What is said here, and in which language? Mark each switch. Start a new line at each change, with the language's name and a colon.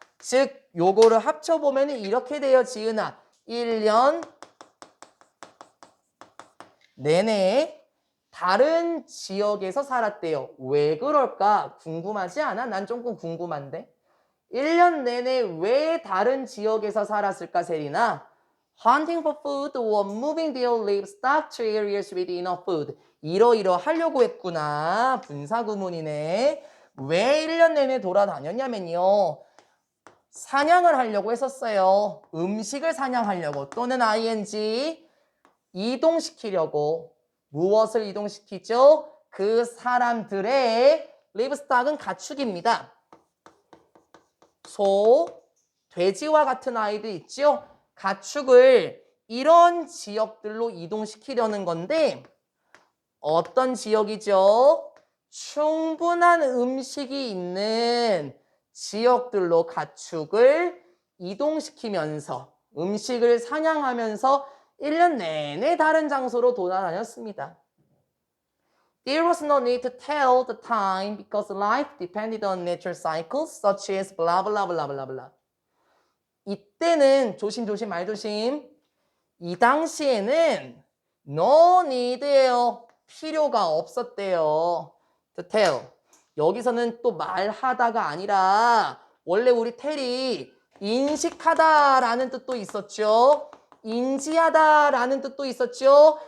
Korean: 즉 요거를 합쳐보면 이렇게 돼요. 지은아. 1년 내내 다른 지역에서 살았대요. 왜 그럴까? 궁금하지 않아? 난 조금 궁금한데. 1년 내내 왜 다른 지역에서 살았을까, 세리나?
English: Hunting for food or moving their livestock to areas with enough food.
Korean: 이러이러 하려고 했구나. 분사구문이네. 왜 1년 내내 돌아다녔냐면요. 사냥을 하려고 했었어요. 음식을 사냥하려고 또는 ing 이동시키려고. 무엇을 이동시키죠? 그 사람들의 livestock은 가축입니다. 소, 돼지와 같은 아이들 있죠? 가축을 이런 지역들로 이동시키려는 건데 어떤 지역이죠? 충분한 음식이 있는 지역들로 가축을 이동시키면서 음식을 사냥하면서 1년 내내 다른 장소로 돌아다녔습니다.
English: There was no need to tell the time because life depended on natural cycles such as blah blah blah blah blah.
Korean: 이때는 조심조심 말조심. 이 당시에는
English: no need
Korean: 예요. 필요가 없었대요.
English: To tell.
Korean: 여기서는 또 말하다가 아니라 원래 우리 텔이 인식하다라는 뜻도 있었죠. 인지하다라는 뜻도 있었죠.